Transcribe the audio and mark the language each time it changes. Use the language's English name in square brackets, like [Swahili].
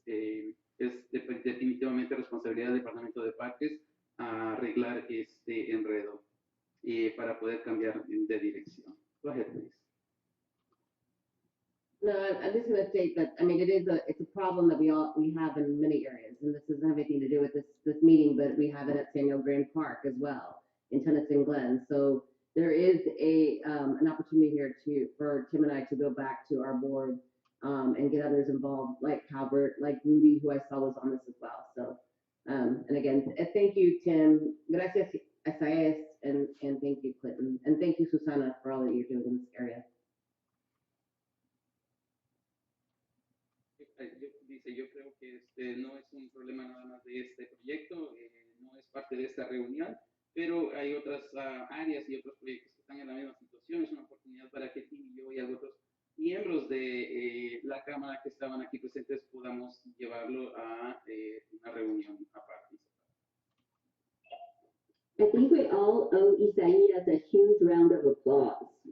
[Spanish] Es definitivamente responsabilidad del Departamento de Parques arreglar este enredo para poder cambiar de dirección. [English] Go ahead, please. No, I'm just gonna state that, I mean, it's a problem that we have in many areas, and this doesn't have anything to do with this meeting, but we have it at Samuel Grand Park as well, in Tennyson Glen. So there is an opportunity here for Tim and I to go back to our board, and get others involved, like Calvert, like Rudy, who I saw was on this as well. So, and again, thank you, Tim. Gracias, Isaias, and thank you, Clinton. And thank you, Susana, for all that you're doing in this area. [Spanish] Yo creo que no es un problema nada más de este proyecto, no es parte de esta reunión, pero hay otras áreas y otros proyectos que están en la misma situación. Es una oportunidad para que Tim y yo y otros miembros de la Cámara que estaban aquí presentes podamos llevarlo a una reunión aparte. [English] I think we all owe Isaías a huge round of applause.